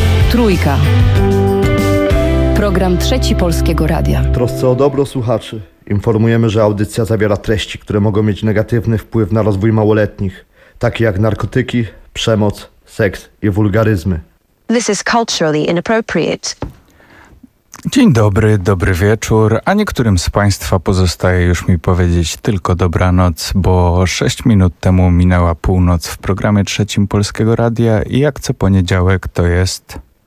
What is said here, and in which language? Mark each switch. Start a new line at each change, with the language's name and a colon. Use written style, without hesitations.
Polish: Trójka. Program Trzeci Polskiego Radia. W trosce o dobro słuchaczy informujemy, że audycja zawiera treści, które mogą mieć negatywny wpływ na rozwój małoletnich, takie jak narkotyki, przemoc, seks i wulgaryzmy.
English: This is culturally inappropriate.
Polish: Dzień dobry, dobry wieczór, a niektórym z Państwa pozostaje już mi powiedzieć tylko dobranoc, bo 6 minut temu minęła północ w programie Trzecim Polskiego Radia i jak co poniedziałek to jest...